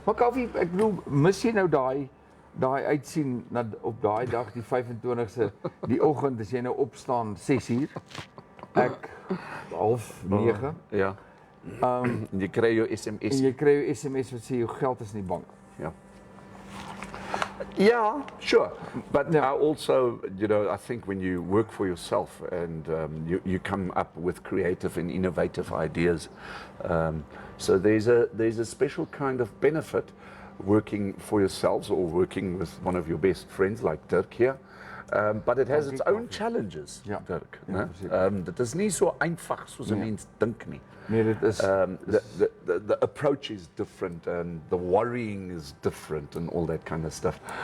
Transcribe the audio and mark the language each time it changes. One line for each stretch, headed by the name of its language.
Afrikaans: Maar Kaufeee, ek bedoel, mis jy nou daai uitsien op daai dag die 25ste die oggend as jy nou opstaan 6:00, ek 8:30. Ja. Jy kry jou SMS. En jy kry jou SMS wat sê jou geld is in die bank. Ja. Yeah, sure.
English: But I also, I think when you work for yourself and you come up with creative and innovative ideas, so there's a special kind of benefit working for yourselves or working with one of your best friends like Dirk here. But it has its own challenges, Dirk.
Afrikaans: Dit is nie so eenvoudig soos 'n mens dink nie. Nee, dit is
English: the approach is different and the worrying is different and all that kind of stuff.